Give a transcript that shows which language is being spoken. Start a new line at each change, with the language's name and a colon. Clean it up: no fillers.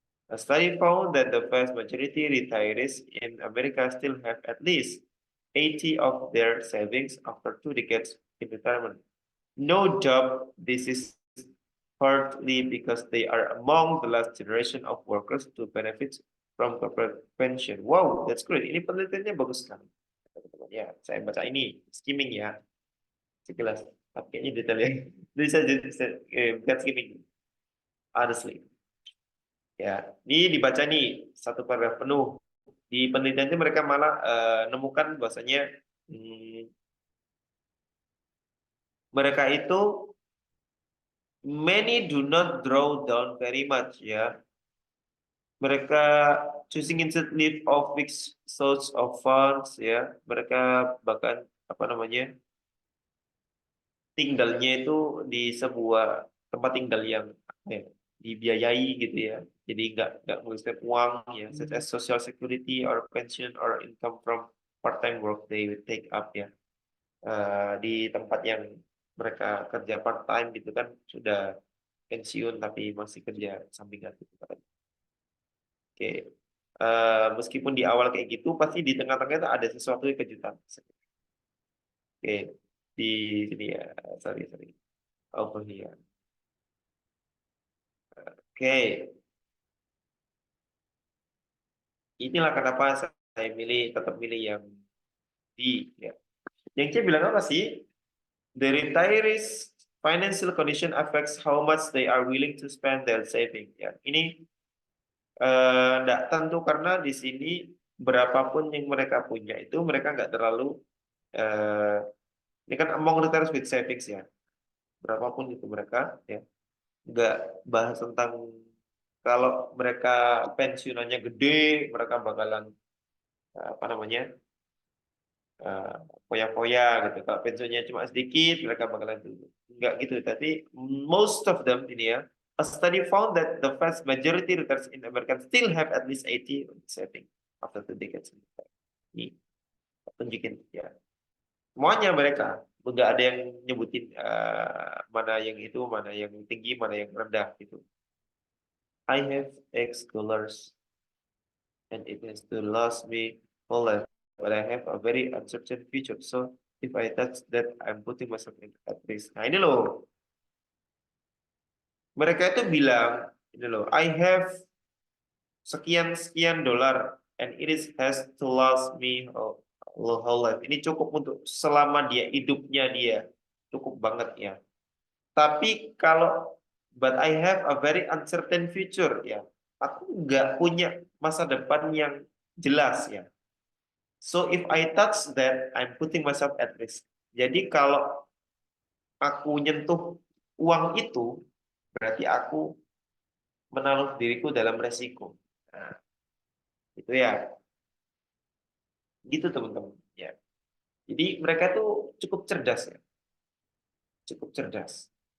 English: A study found that the vast majority retirees in America still have at least 80 of their savings after 2 decades in retirement. No doubt this is partly because they are among the last generation of workers to benefit from corporate pension. Wow, that's great.
Indonesian: Ini penelitiannya bagus sekali. Teman-teman. Ya, saya baca ini skimming ya, sekilas. Tapi kayaknya detailnya. Jadi saya bukan skimming,
English: honestly.
Indonesian: Ya, ini dibaca nih satu paragraf penuh. Di penelitian itu mereka malah nemukan bahwasanya mereka itu
English: many do not draw down very much
Indonesian: ya. Mereka
English: choosing instead live of fixed source of funds ya.
Indonesian: Mereka bahkan apa namanya tinggalnya itu di sebuah tempat tinggal yang dibiayai gitu ya. Jadi nggak menggunakan uang
English: ya, such as social security or pension or income from part-time work they will take up ya.
Indonesian: Di tempat yang mereka kerja part-time gitu kan sudah pensiun tapi masih kerja sampingan gitu kan. Oke. Meskipun di awal kayak gitu, pasti di tengah-tengah itu ada sesuatu yang kejutan. Oke, di sini ya,
English: sorry, over here.
Indonesian: Oke, inilah kenapa saya tetap milih yang D. Ya. Yang C bilang apa sih?
English: The retirees financial condition affects how much they are willing to spend their saving.
Indonesian: Ya, ini enggak tentu karena di sini berapapun yang mereka punya itu mereka nggak terlalu eh, ini kan
English: among retirees with savings
Indonesian: ya. Berapapun itu mereka ya nggak bahas tentang kalau mereka pensiunannya gede mereka bakalan apa namanya eh, foya-foya gitu. Kalau pensiunnya cuma sedikit mereka bakalan dulu nggak gitu. Tapi
English: most of them
Indonesian: ini ya,
English: a study found that the vast majority retirees in America still have at least 80 saving after 2 decades.
Indonesian: Ini tunjukin ya. Semuanya mereka nggak ada yang nyebutin mana yang itu, mana yang tinggi, mana yang rendah gitu.
English: I have X dollars and it has to last me whole life, but I have a very uncertain future. So if I touch that, I'm putting myself at risk.
Indonesian: Nah ini loh, mereka itu bilang ini loh,
English: I have
Indonesian: sekian dolar
English: and has to last me whole life.
Indonesian: Ini cukup untuk selama hidupnya dia, cukup banget ya. Tapi kalau
English: but I have a very uncertain future ya.
Indonesian: Aku nggak punya masa depan yang jelas ya.
English: So if I touch that, I'm putting myself at risk.
Indonesian: Jadi kalau aku nyentuh uang itu, berarti aku menaruh diriku dalam resiko. Nah, itu ya. Gitu teman-teman. Ya. Jadi mereka tuh cukup cerdas ya. Cukup cerdas.